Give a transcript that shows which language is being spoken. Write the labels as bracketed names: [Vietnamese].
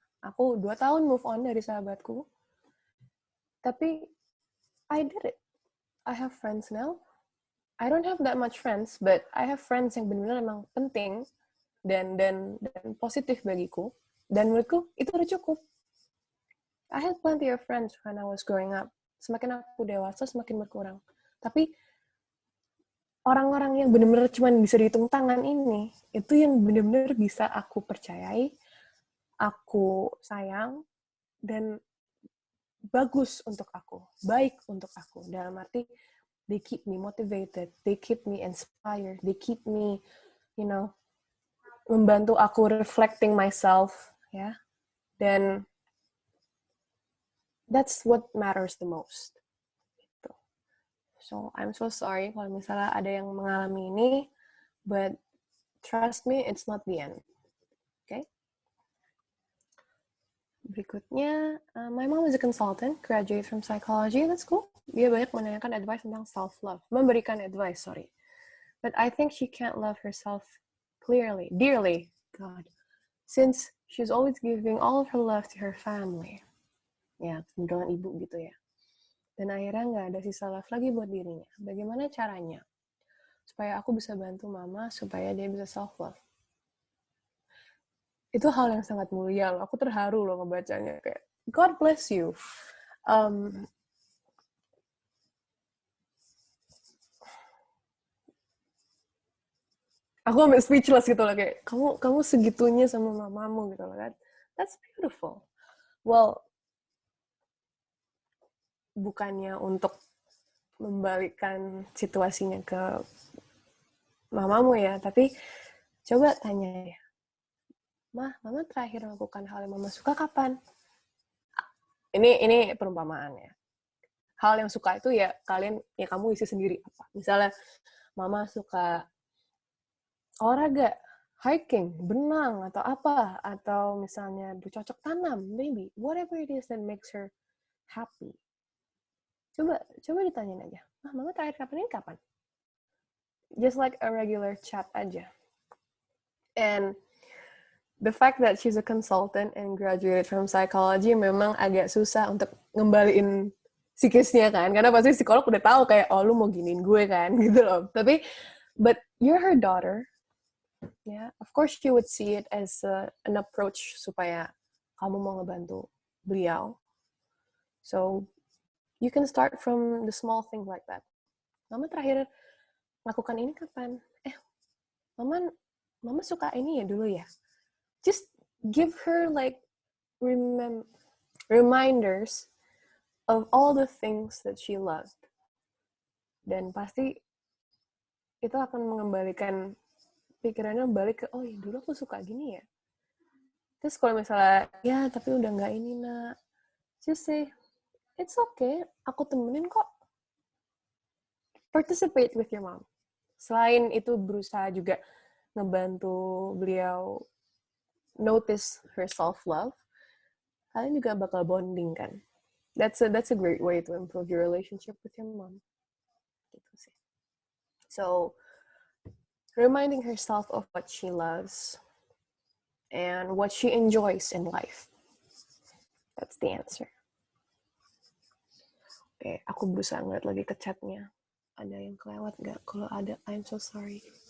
[Indonesian] Aku 2 tahun move on dari sahabatku, tapi [English] I did it. I have friends now. I don't have that much friends, but I have friends [Indonesian] yang benar-benar emang penting dan positif bagiku. Dan menurutku itu udah cukup. [English] I had plenty of friends when I was growing up. [Indonesian] Semakin aku dewasa, semakin berkurang. Tapi orang-orang yang benar-benar cuma bisa dihitung tangan ini, itu yang benar-benar bisa aku percayai, aku sayang, dan bagus untuk aku, baik untuk aku. Dalam arti, [English] they keep me motivated, they keep me inspired, they keep me, [Indonesian] membantu aku [English] reflecting myself, ya. Dan that's what matters the most. Gitu. So, I'm so sorry [Indonesian] kalau misalnya ada yang mengalami ini, [English] but trust me, it's not the end. Okay? [Indonesian] Berikutnya, [English] my mom is a consultant, graduate from psychology, that's cool. [Indonesian] Dia banyak menanyakan advice tentang self-love. Memberikan advice, sorry. [English] But I think she can't love herself clearly, dearly, God. Since she's always giving all of her love to her family. [Indonesian] Ya, dengan ibu gitu ya. Dan akhirnya nggak ada sisa love lagi buat dirinya. Bagaimana caranya? Supaya aku bisa bantu mama, supaya dia bisa self-love. Itu hal yang sangat mulia loh. Aku terharu loh ngebacanya. [English] Kayak, God bless you. [Indonesian] Aku ambil speechless gitu loh. Kayak, kamu segitunya sama mamamu gitu loh kan. [English] That's beautiful. Well, [Indonesian] bukannya untuk membalikkan situasinya ke mamamu ya, tapi coba tanya ya, Mama terakhir melakukan hal yang Mama suka kapan? Ini perumpamaan ya. Hal yang suka itu ya kalian, ya kamu isi sendiri apa. Misalnya, Mama suka olahraga, hiking, berenang, atau apa. Atau misalnya bercocok tanam, maybe. [English] Whatever it is that makes her happy. [Indonesian] Coba ditanyain aja. Mama terakhir kapan ini kapan? [English] Just like a regular chat [Indonesian] aja. [English] And the fact that she's a consultant and graduated from psychology [Indonesian] memang agak susah untuk ngembaliin psikisnya kan, karena pasti psikolog udah tahu kayak, oh lu mau giniin gue kan, gitu loh. Tapi, [English] but you're her daughter, yeah, of course she would see it as an approach [Indonesian] supaya kamu mau ngebantu beliau. [English] So, you can start from the small things like that. [Indonesian] Mama terakhir lakukan ini kapan? Mama suka ini ya dulu ya. [English] Just give her like reminders of all the things that she loved. [Indonesian] Dan pasti itu akan mengembalikan pikirannya balik ke, oh ya dulu aku suka gini ya. Terus kalau misalnya, ya tapi udah nggak ini nak, [English] just say, it's okay, [Indonesian] aku temenin kok. [English] Participate with your mom. [Indonesian] Selain itu berusaha juga ngebantu beliau [English] notice her self-love, [Indonesian] kalian juga bakal bonding kan. [English] That's a great way to improve your relationship with your mom. [Indonesian] Gitu sih. [English] So, reminding herself of what she loves and what she enjoys in life. That's the answer. [Indonesian] Oke, aku berusaha ngeliat lagi ke chatnya. Ada yang kelewat nggak? Kalau ada, [English] I'm so sorry.